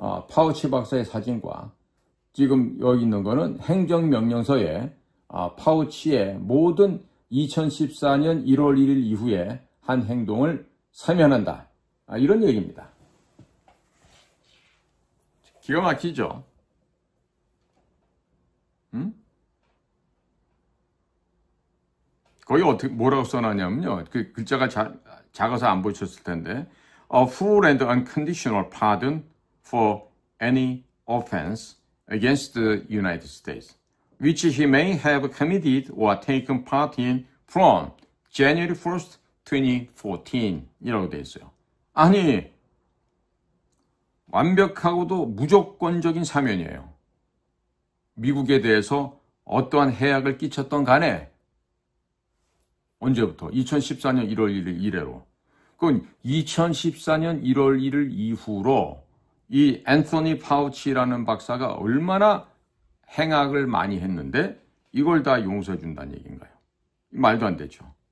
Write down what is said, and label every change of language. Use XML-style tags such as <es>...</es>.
<ko>파우치 박사의 사진과 지금 여기 있는 거는 행정명령서에 파우치의 모든 2014년 1월 1일 이후에 한 행동을 사면한다. 이런 얘기입니다. 기가 막히죠? 거기 어떻게 뭐라고 써놨냐면요. 그 글자가 작아서 안 보이셨을 텐데,</ko> <en>a full and unconditional pardon for any offense against the United States, which he may have committed or taken part in from January 1st, 2014</en> <ko>이라고 되어 있어요. 아니, 완벽하고도 무조건적인 사면이에요. 미국에 대해서 어떠한 해악을 끼쳤던 간에 언제부터? 2014년 1월 1일 이래로. 그건 2014년 1월 1일 이후로 이 앤서니 파우치라는 박사가 얼마나 행악을 많이 했는데 이걸 다 용서해 준다는 얘기인가요? 말도 안 되죠.</ko>